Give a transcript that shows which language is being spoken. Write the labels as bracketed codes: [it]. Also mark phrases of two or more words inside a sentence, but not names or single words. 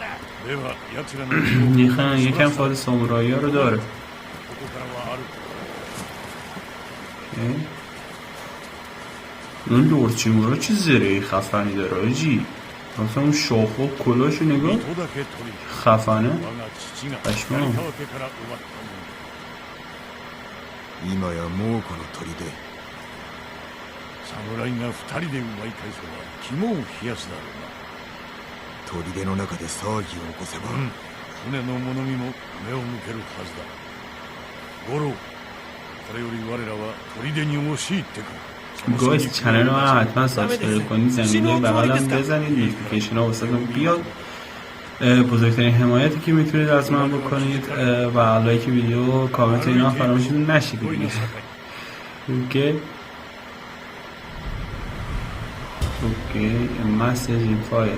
[fa] یکم فاد سامورایی ها رو داره. اون لورد شیمورا چه زرهی خفنی داره آجی. مثلا اون شاخ و کلاشو نگاه خفنه قشمام. [ja] 今やもうこの砦。侍が2人で奪い返せば肝を冷やすだろうな。砦の中で騒ぎを起こせば、船の物見も目を向けるはずだ。五郎、これより我らは砦に押し入ってくる。 [fa] گویز چنل رو حتما سابسکرایب کنید، زنگوله بغل هم بزنید، نوتیفیکیشن ها واسهتون بیاد. بزرگترین حمایتی که میتونید از من بکنید و لایک ویدیو، کامنت اینا فراموشتون نشه دیگه. اوکی اوکی مسیج این فایل.